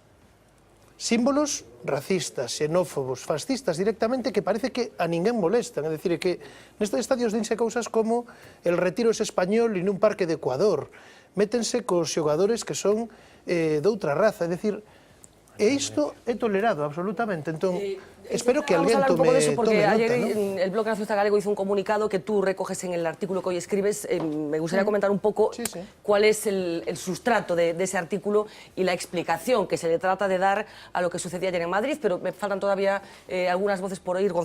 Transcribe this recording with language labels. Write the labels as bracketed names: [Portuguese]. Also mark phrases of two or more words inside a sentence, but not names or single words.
[Galician] Símbolos racistas, xenófobos, fascistas directamente, que parece que a ninguén molestan. É dicir, que nestes estadios dinse cousas como [Spanish] el retiro es español [Galician] e nun parque de Ecuador. Métense cos xogadores que son de outra raza. É dicir, e isto é tolerado absolutamente. Entón, espero que alguén tome nota, [Spanish] porque ayer ¿no? el Bloque Nacionalista Galego hizo un comunicado que tú recoges en el artículo que hoy escribes. Me gustaría comentar un poco cuál es el sustrato de ese artículo y la explicación que se le trata de dar a lo que sucedía ayer en Madrid, pero me faltan todavía algunas voces por oír.